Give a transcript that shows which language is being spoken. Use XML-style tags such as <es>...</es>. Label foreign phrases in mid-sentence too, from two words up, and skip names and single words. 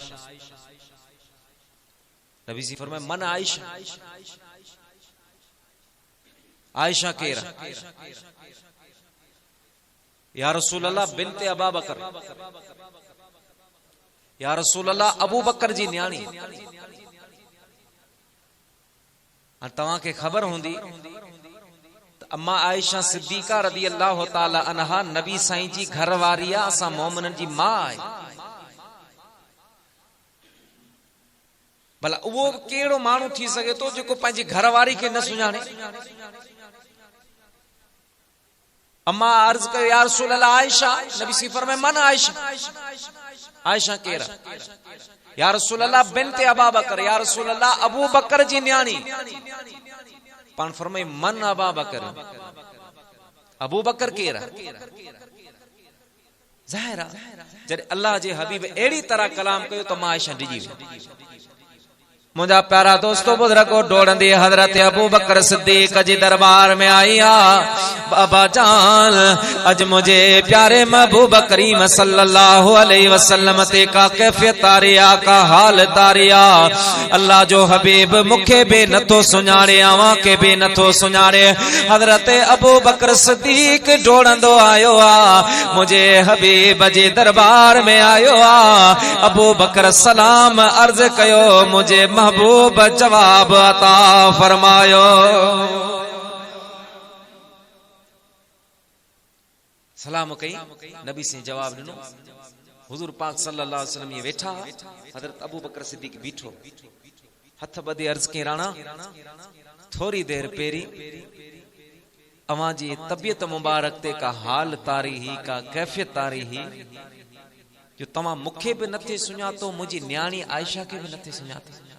<sd>नबी सी फरमाए मन आयशा आयशा केरा</sd> <ar>يا رسول الله بنت أبا بكر يا رسول الله</ar> <sd>अबू बकर जी न्याणी तवां के खबर होंदी अम्मा आयशा सिद्दीका</sd> <ar>رضي الله تعالى عنها</ar> <sd>नबी साईं जी घर वारी आ असा मोमिनन जी मां आहे भला वो केड़ो मानू थी सके तो जो पंहिंजी घरवारी के न सुञाणे अम्मा अर्ज कयो</sd> <ar>يا رسول الله</ar> <sd>आयशा नबी सी फरमाए मन आयशा आयशा केरा</sd> <ar>يا رسول الله بنت أبا بكر يا رسول الله</ar> <sd>अबू बकर जी न्याणी पान फरमाए मन अबा बकर अबू बकर केरा ज़ाहिरा जॾहिं अल्लाह जे हबीब एड़ी तरह कलाम कयो तो मां आयशा डिजी मुझा प्यारा दोस्तों बुजुर्गो डोड़ंदी हजरत अबू बकर सिद्दीक जी दरबार में आई बाबा जान अज मुझे प्यारे महबूब करीम सल्लल्लाहु</sd> <ar>عليه وسلم</ar> <sd>ते का कैफियत तारिया का हाल तारिया अल्लाह जो हबीब मुखे बे नथो सुञाणे आवा के बे नथो सुञाणे हजरत अबू बकर सिद्दीक डोड़ंदो आयो आ मुझे हबीब जे दरबार में आयो आ अबू बकर सलाम अर्ज कयो मुझे महबूब जवाब अता फरमायो सलाम कई नबी से जवाब दिनो हुजूर पाक</sd> <ar>صلى الله عليه وسلم</ar> <sd>ये वेठा हजरत अबू बकर सिद्दीक बीठो हथ बदे अर्ज के राणा थोड़ी देर पेरी अवां जी तबियत मुबारक ते का हाल तारी ही का कैफियत तारी ही जो तमा मुखे भी नथे सुञातो मुझी न्याणी आयशा के भी नथे सुञातो</sd>